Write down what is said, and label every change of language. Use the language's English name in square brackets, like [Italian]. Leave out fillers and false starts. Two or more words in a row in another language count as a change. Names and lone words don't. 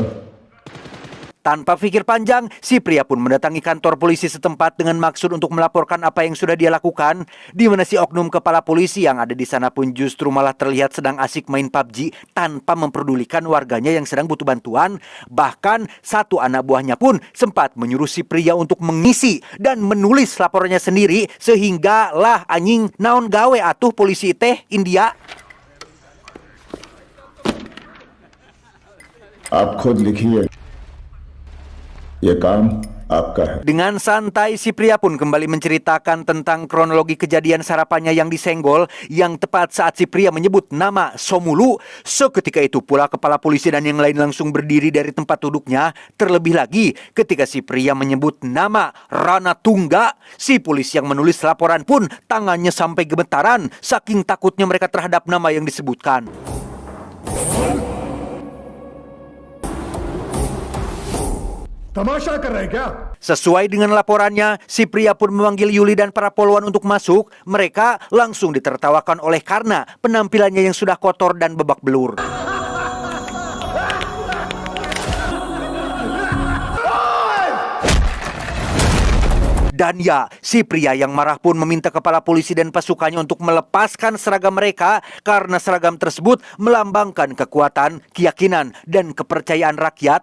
[Indonesian] Tanpa pikir panjang, si pria pun mendatangi kantor polisi setempat dengan maksud untuk melaporkan apa yang sudah dia lakukan, di mana si oknum kepala polisi yang ada di sana pun justru malah terlihat sedang asik main PUBG tanpa memperdulikan warganya yang sedang butuh bantuan. Bahkan satu anak buahnya pun sempat menyuruh si pria untuk mengisi dan menulis laporannya sendiri, sehingga lah [Sundanese] anjing naon gawe atuh polisi teh [Indonesian] India. [Hindi] आप खुद लिखिए, ये काम आपका है. [Indonesian] Dengan santai, si pria pun kembali menceritakan tentang kronologi kejadian sarapannya yang disenggol, yang tepat saat si pria menyebut nama Somulu. Seketika itu pula kepala polisi dan yang lain langsung berdiri dari tempat duduknya. Terlebih lagi ketika si pria menyebut nama Rana Tungga, si polisi yang menulis laporan pun tangannya sampai gemetaran saking takutnya mereka terhadap nama yang disebutkan. [Hindi] तमाशा कर रहे हैं क्या? [Indonesian] Sesuai dengan laporannya, si pria pun memanggil Yuli dan para polwan untuk masuk. Mereka langsung ditertawakan oleh karena penampilannya yang sudah kotor dan babak belur. Dan ya, si pria yang marah pun meminta kepala polisi dan pasukannya untuk melepaskan seragam mereka karena seragam tersebut melambangkan kekuatan, keyakinan, dan kepercayaan rakyat.